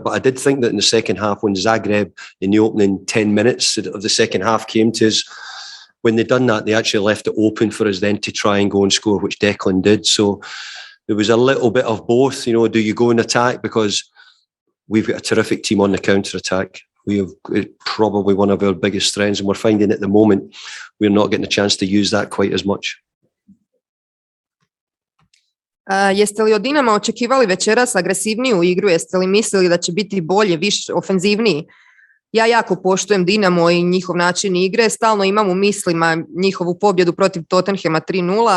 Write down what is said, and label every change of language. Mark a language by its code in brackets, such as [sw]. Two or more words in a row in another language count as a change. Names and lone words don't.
[en] But I did think that in the second half, when Zagreb in the opening 10 minutes of the second half came to us, when they done that, they actually left it open for us then to try and go and score, which Declan did. So there was a little bit of both. You know, do you go and attack? Because we've got a terrific team on the counter-attack. We have probably one of our biggest strengths, and we're finding at the moment we're not getting a chance to use that quite as much. [hr] Jeste li od Dinama očekivali večeras agresivniju igru? Jeste li mislili da će biti bolje, više ofenzivniji? Ja jako poštujem Dinamo i njihov način igre. Stalno imam u mislima njihovu pobjedu protiv Tottenhama 3-0.